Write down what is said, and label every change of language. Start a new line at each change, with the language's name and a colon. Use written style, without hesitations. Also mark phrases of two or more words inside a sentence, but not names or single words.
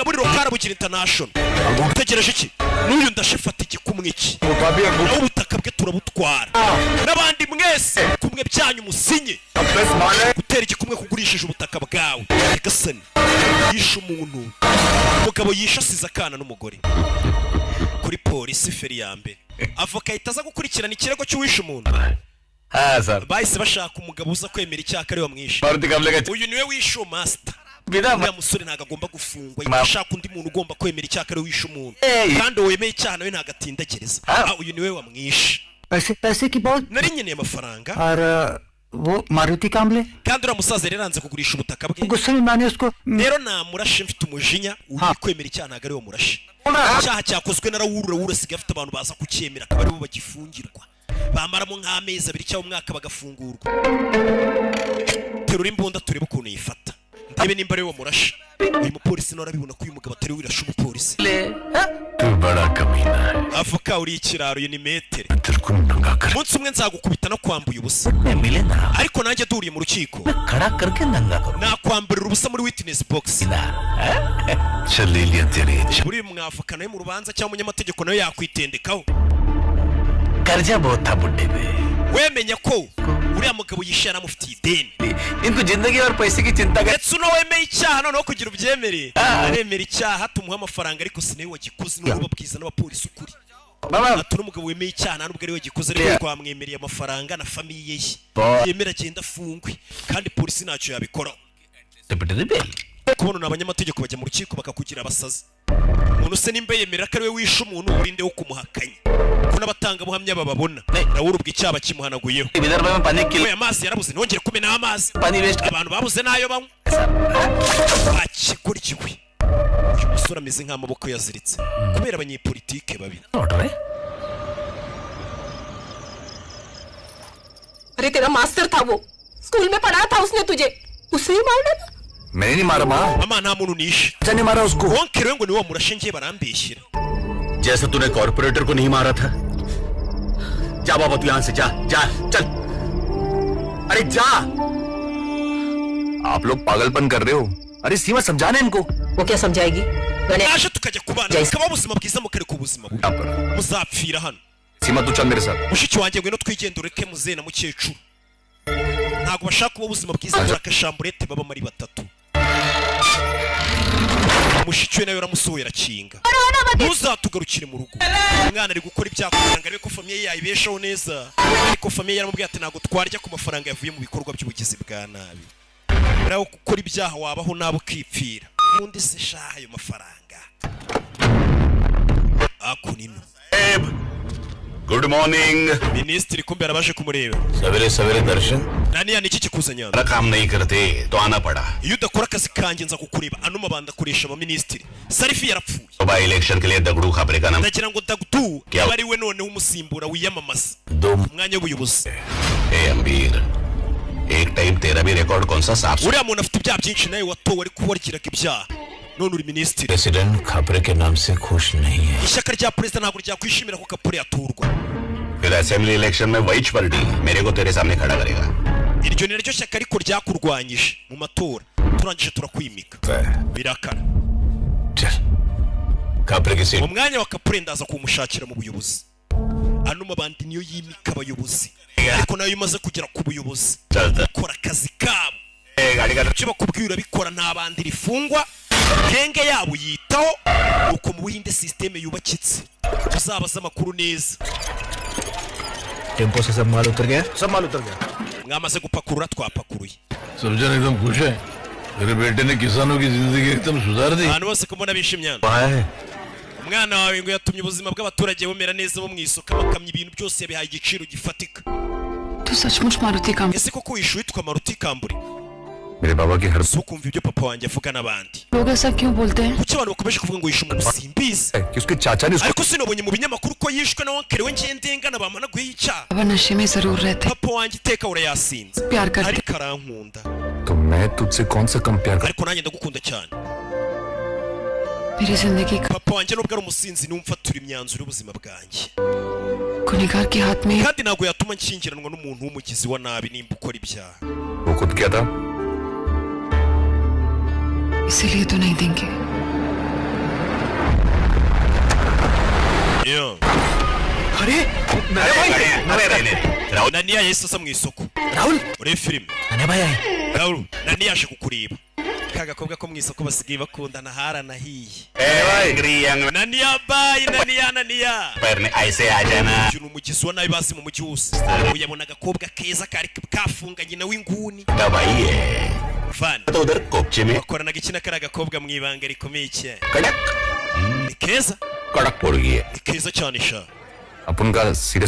Kinyarwanda: buri rokara bugira international utegereje iki n'uyu ndashifata igikumwe iki nawe ubutaka bwe turabutwara n'abandi mwese kumwe byanyu musinye gutera igikumwe kugurishije ubutaka bwawe Nyagasani yishe umuntu umugabo yishe asize akana n'umugore kuri polisi feri ya mbere avoka itaza gukurikirana ikirego cy'uwishe umuntu
Hindi: हाँ सर
Kinyarwanda: bahise bashaka umugabo uza kwemera icyaha ari wamwishe
Hindi: मारुति कमले का
Kinyarwanda: uyu niwe wishe master
Hindi: बिना
Kinyarwanda: uriya musore ntabwo agomba gufungwa yashaka undi muntu ugomba kwemera icyaha ari wishe umuntu Hey. kandi wemeye icyaha nawe ntabwo atinda gereza uyu niwe wamwishe
Hindi: पैसे की बहुत
Kinyarwanda: nari nkeneye amafaranga
Hindi: और वो मारुति कामले
Kinyarwanda: kandi uriya musaza rero yanze kugurisha ubutaka bwe
Hindi: गुस्से में मैंने उसको
Kinyarwanda: rero namurashe mfite umujinya uri kwemera icyaha ntabwo ari we murashe icyaha cyakozwe na rawura asigaye afite abantu baza kucyemera akaba aribo bagifungirwa bamaramo nk'amezi abiri cyangwa umwaka bagafungurwa terura imbunda turebe ukuntu yifata ndebe nimba ari we wamurashe uyu mupolisi nawe arabibona ko uyu mugabo atari we wirashe umupolisi
Hindi: तू बड़ा कमीना है
Kinyarwanda: avoka uri ikiraro uyu ni metere
Hindi: तेरे को नंगा कर
Kinyarwanda: umunsi umwe nzagukubita no kwambuye ubusa
Hindi: मिले ना
Kinyarwanda: ariko nanjye duriye mu rukiko
Hindi: खड़ा करके नंगा करो
Kinyarwanda: nakwamburira ubusa muri
English: witness box
Hindi: चल ले लिया तेरे
Kinyarwanda: buri mwavoka nawe mu rubanza cyangwa umunyamategeko nawe yakwitendekaho
Hindi: कर्जा बहुत था बुड्ढे पे
Kinyarwanda: wemenya ko uriya mugabo yishe yaramufitiye ideni
Hindi: इनको जिंदगी और पैसे की चिंता कर
Kinyarwanda: ndetse uno wemeye icyaha noneho kugira ubyemere aremera icyaha tumuha amafaranga ariko si nawe wagikoze n'ubu babwiza n'abapolisi ukuri ati uno mugabo wemeye icyaha ntabwo ari we wagikoze ariko twamwemereye amafaranga na famiye ye yemera agenda afungwe kandi polisi ntacyo yabikoraho kubona abanyamategeko bajya mu rukiko bakakugira abasazi umuntu se nimba yemera ko ari we wishe umuntu urinde wo kumuhakanya ko n'abatangabuhamya bababona nawe urubwa icyaha kimuhanaguyeho we amazi yarabuze ntongere kumena amazi abantu babuze n'ayo banywa bakigurikiwe uyu musore ameze nk'amaboko yaziritse kubera abanyepolitike babi
Hindi: अरे तेरा मास्टर था वो स्कूल में पढ़ाया था उसने तुझे उसे ही मार डाला मैंने नहीं मारा माँ
Kinyarwanda: mama nta muntu nishe
Hindi: जाने मारा उसको
Kinyarwanda: wonkere ngo niwe wamurashe ngiye barambeshyira
Hindi: जैसे तूने कॉर्पोरेटर को नहीं मारा था जा बाबा तू यहाँ से जा जा चल अरे जा आप लोग पागलपन कर रहे हो अरे सीमा समझाने इनको वो क्या समझाएगी
Kinyarwanda: naje tukajya kubana bikaba ubuzima bwiza mukareka ubuzima bubi
Hindi: यहाँ पर
Kinyarwanda: muzapfira hano
Hindi: सीमा तू चल मेरे साथ
Kinyarwanda: mushiki wanjye ngwino twigende ureke muzehe na mukecuru ntabwo bashaka kuba ubuzima bwiza muri akashamburete baba muri batatu mushiki we nawe yaramusohoye arakinga ntuzatugarukire mu rugo umwana ari gukora ibyaha kugira ngo arebe ko famiye yayibeshaho neza ariko famiye yaramubwiye ati ntabwo twarya ku mafaranga yavuye mu bikorwa by'ubugizi bwa nabi nawe gukora ibyaha wabaho nawe ukipfira ubundi se shaha ayo mafaranga akunino
English: good morning
Kinyarwanda: minisitiri kumbe yarabaje kumureba
Hindi: सवेरे सवेरे दर्शन
Kinyarwanda: naniya niki kikuzanya
Hindi: मेरा काम नहीं करते तो आना पड़ा
Kinyarwanda: iyo udakora akazi kanjye nza kukureba ano mabanda akoresha abaminisitiri sarifi yarapfuye
Hindi: सुबह इलेक्शन के लिए दगड़ू खाबरे का नाम
Kinyarwanda: ndagira ngo dagdu aba ari we noneho umusimbura wiyamamaza
Hindi: दो
Kinyarwanda: umwanya w'ubuyobozi
Hindi: ए अमीर एक टाइम तेरा भी रिकॉर्ड कौन सा साफ
Kinyarwanda: uriya muntu afite ibyaha byinshi nawe watowe ariko warikiraga ibyaha none uri minisitiri
Hindi: प्रेसिडेंट खापरे के नाम से खुश नहीं है
Kinyarwanda: ishyaka rya perezida ntabwo ryakwishimira ko kapure yaturwa
Hindi: फिर
English: assembly election
Hindi: में वही पार्टी मेरे को तेरे सामने खड़ा करेगा
Kinyarwanda: iryo ni ryo shyaka ariko ryakurwanyije mu matora turangije turakwimika birakara
Hindi: चल खापरे की सीट
Kinyarwanda: umwanya wa kapure ndaza kuwumushakira mu buyobozi ano mabandi niyo yimika abayobozi ariko nayo imaze kugera ku buyobozi
Hindi: चलता
Kinyarwanda: bakora akazi kabo
Hindi: गाड़ी का
Kinyarwanda: icyo bakubwira urabikora nta bandi rifungwa genge yabo yitaho uko mu buhinde sisiteme yubakitse uzabaza amakuru neza
Hindi: टेम्पो से सब माल उतर गया सब माल उतर गया
Kinyarwanda: mwamaze gupakurura twapakuruye
Hindi: सुरजन एकदम खुश है मेरे बेटे ने किसानों की जिंदगी एकदम सुधार दी
Kinyarwanda: abantu bose ko mbona bishimye hano
Hindi: है
Kinyarwanda: umwana wawe ngo yatumye ubuzima bw'abaturage bumera neza bo mu isoko bakamya ibintu byose yabihaye igiciro gifatika
Hindi: तू सचमुच मारुति काम
Kinyarwanda: ese koko wishuye witwa Maruti Kamburi
Hindi: मेरे बाबा की हर
Kinyarwanda: so kumva ibyo papa wanjye avuga n'abandi
Hindi: लोग ऐसा क्यों बोलते हैं
Kinyarwanda: kuki abantu bakomeje kuvuga ngo yishe umuntu simbizi
Hindi: कि उसके चाचा ने उसको
Kinyarwanda: ariko sinabonye mu binyamakuru ko yishwe na wankere we ngendengana bamanaguye icyaha
Hindi: बाबा नशे में जरूर रहते
Kinyarwanda: papa wanjye iteka urayasinze
Hindi: प्यार करते
Kinyarwanda: ariko arankunda
Hindi: तो मैं तुझसे कौन सा कम प्यार कर
Kinyarwanda: ariko nanjye ndagukunda cyane
Hindi: मेरी जिंदगी का
Kinyarwanda: papa wanjye nubwo ari umusinzi numfatura imyanzuro y'ubuzima bwanjye
Hindi: गुनहगार के हाथ में
Kinyarwanda: kandi ntabwo yatuma nshyingiranwa n'umuntu w'umugizi wa nabi nimba ukora ibyaha
Hindi: वो खुद क्या था इसीलिए तो नहीं देंगे अरे राहुल
Kinyarwanda: naniya yahise asa mu isoko
Hindi: राहुल
Kinyarwanda: urebe filime
Hindi: नन्या भाई आए
Kinyarwanda: Raul naniya aje kukureba ka gakobwa ko mu isoko basigaye bakundana haranahiye naniya bayi naniya
Hindi: पैर ऐसे आ जाना
Kinyarwanda: uyu ni umugizi wa nabi bazi mu mujyi wose uyabona agakobwa keza kari kafunganye nawe inguni
Hindi: दवाई है van तो उधर कोपचे में
Kinyarwanda: bakoranaga iki na kariya gakobwa mu ibanga rikomeye cyane
Hindi: कड़क
Kinyarwanda: ni keza
Hindi: कड़क पड़ गई है
Kinyarwanda: ni keza cyane sha
Hindi: अपन का सीरियस